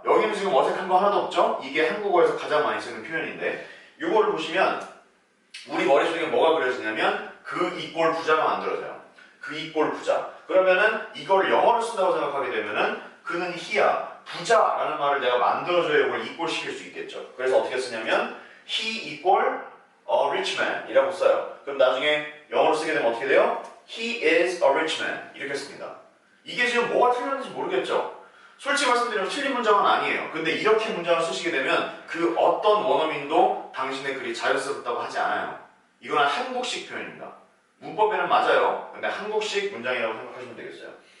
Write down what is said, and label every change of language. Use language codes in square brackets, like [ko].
[ko] 여기는 지금 어색한 거 하나도 없죠? 이게 한국어에서 가장 많이 쓰는 표현인데 이거를 보시면 우리 머릿속에 뭐가 그려지냐면 그 이꼴 부자가 만들어져요. 그 이꼴 부자. 그러면은 이걸 영어로 쓴다고 생각하게 되면은 그는 he야. 부자라는 말을 내가 만들어줘야 이걸 이꼴 시킬 수 있겠죠. 그래서 어떻게 쓰냐면 [en] he equal a rich man [ko] 이라고 써요. 그럼 나중에 영어로 쓰게 되면 어떻게 돼요? [en] He is a rich man [ko] 이렇게 씁니다. 이게 지금 뭐가 틀렸는지 모르겠죠? 솔직히 말씀드리면 틀린 문장은 아니에요. 근데 이렇게 문장을 쓰시게 되면 그 어떤 원어민도 당신의 글이 자연스럽다고 하지 않아요. 이거는 한국식 표현입니다. 문법에는 맞아요. 근데 한국식 문장이라고 생각하시면 되겠어요.